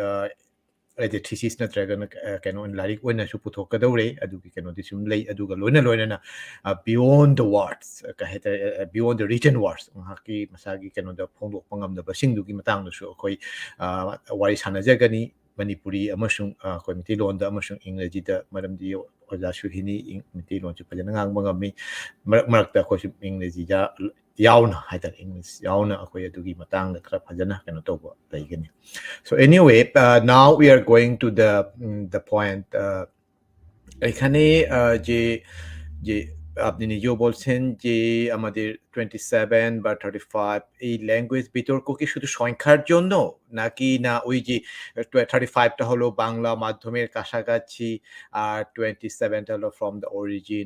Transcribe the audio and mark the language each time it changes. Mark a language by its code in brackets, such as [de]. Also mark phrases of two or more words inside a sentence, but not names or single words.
[mni] ꯍꯥꯏꯗꯤ ꯊꯤꯁꯤꯁ ꯅꯠꯇ꯭ꯔꯒꯅ ꯀꯩꯅꯣ ꯂꯥꯏꯔꯤꯛ ꯑꯣꯏꯅꯁꯨ ꯄꯨꯊꯣꯛꯀꯗꯧꯔꯦ ꯑꯗꯨꯒꯤ ꯀꯩꯅꯣꯗꯤ ꯁꯨꯝ ꯂꯩ ꯑꯗꯨꯒ ꯂꯣꯏꯅ ꯂꯣꯏꯅꯅ [en] beyond the words [mni] ꯀꯩ ꯍꯥꯏꯇꯥꯔꯦ [en] beyond the written words [mni] ꯉꯥꯏꯍꯥꯛꯀꯤ ꯃꯁꯥꯒꯤ ꯀꯩꯅꯣꯗ ꯐꯣꯡꯗꯣꯛꯄ ꯉꯝꯗꯕꯁꯤꯡꯗꯨꯒꯤ ꯃꯇꯥꯡꯗꯁꯨ ꯑꯩꯈꯣꯏ ꯋꯥꯔꯤ ꯁꯥꯟꯅꯖꯒꯅꯤ ꯃꯅꯤꯄꯨꯔꯤ ꯑꯃꯁꯨꯡ ꯑꯩꯈꯣꯏ ꯃꯩꯇꯩꯂꯣꯟꯗ ꯑꯃꯁꯨꯡ ꯏꯪꯔꯦꯖꯤꯗ ꯃꯔꯝꯗꯤ ꯑꯣꯖꯥ ꯁꯨꯍꯤꯅꯤ ꯃꯩꯇꯩꯂꯣꯟꯁꯨ ꯐꯖꯅ ꯉꯥꯡꯕ ꯉꯝꯃꯤ ꯃꯔꯛ ꯃꯔꯛꯇ ꯑꯩꯈꯣꯏꯁꯨ ꯏꯪꯔꯦꯖꯤꯗ ꯌꯥꯎꯅ ꯍꯥꯏꯇꯥꯔꯦ ꯏꯪꯂꯤꯁ ꯌꯥꯎꯅ ꯑꯩꯈꯣꯏ ꯑꯗꯨꯒꯤ ꯃꯇꯥꯡꯗ ꯈꯔ ꯐꯖꯅ ꯀꯩꯅꯣ ꯇꯧꯕ ꯂꯩꯒꯅꯤ. [en] So anyway, now we are going to the point. [bn] এখানে যে যে আপনি নিজেও বলছেন যে আমাদের 27 বা 35 এই ল্যাঙ্গুয়েজ বিতর্ক কি শুধু সংখ্যার জন্য? নাকি না ওই যে 35 টা হলো বাংলা মাধ্যমের কাছাকাছি আর 27 টা হলো [en] from the origin.